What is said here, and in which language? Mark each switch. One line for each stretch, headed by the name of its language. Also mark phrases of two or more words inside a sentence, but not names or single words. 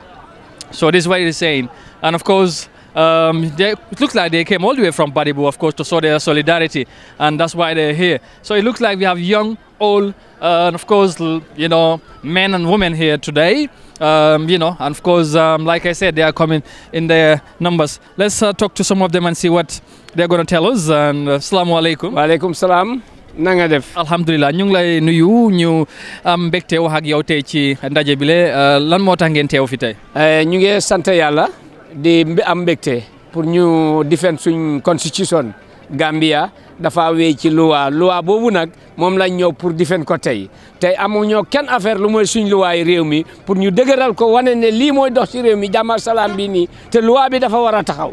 English: So this is what it is saying. And of course, it looks like they came all the way from Badibo, of course, to show their solidarity. And that's why they're here. So it looks like we have young, old, and of course, men and women here today. And of course, like I said, they are coming in their numbers. Let's talk to some of them and see what they're going to tell us.
Arabic: And السلام عليكم. وعليكم سلام.
Wolof: na nga def. alhamdulilah ñu ngi lay nuyu ñu am mbégte wax ak yow tey ci ndaje bi lan moo tax ngeen teew fi tey. ñu ngi sant yàlla di am mbégte pour ñu defend suñ constitution Gambia dafa wéy ci loi boobu nag moom lañ ñëw pour defend ko tey amuñoo kenn affaire lu mooy suñ loi yi réew mi pour ñu dëgëral ko wane ne lii mooy dox ci réew mi jàmm ak salaam bi nii te loi bi dafa war a taxaw.